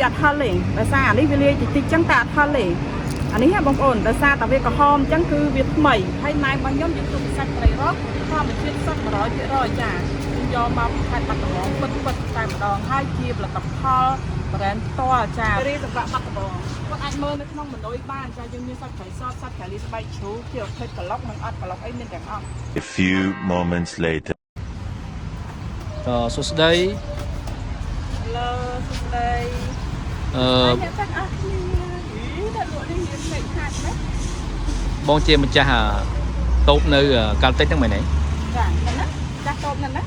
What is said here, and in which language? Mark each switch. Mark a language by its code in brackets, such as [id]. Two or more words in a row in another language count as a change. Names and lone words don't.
[km] អត់ហិលទេដោយសារអានេះវាលាយតិចចឹងតែអត់ហិលទេអានេះបងប្អូនដោយសារតែវាក្រហមអញ្ចឹងគឺវាថ្មីហើយណែរបស់ខ្ញុំយើងទុកសាច់ត្រីរ៉ស់ធម្មជាតិសុទ្ធ 100% ចាខ្ញុំយកមកពីខេត្តបាត់ដំបងពិតតែម្ដងហើយជាផលិតផលbrand ផ្ទាល់ចារីសម្រាប់បាត់ដំបងគាត់អាចមើលនៅក្នុងម៉នុយបានចាយើងមានសាច់ត្រីសតសាច់ត្រីលីស្បែកជ្រូកជាប្រភេទក្លុកនិងអត់ក្លុកអីមានទាំងអស់ [en] A few moments later [km] សួស្តី Hello សួស្តីអ្នកទាំងអស់គ្នាដល់លក់នេះមានលេខខាត់ណា បងជាម្ចាស់តូបនៅកាល់តិចហ្នឹងមែនទេ ចាហ្នឹងណាចាស់តូបហ្នឹងណា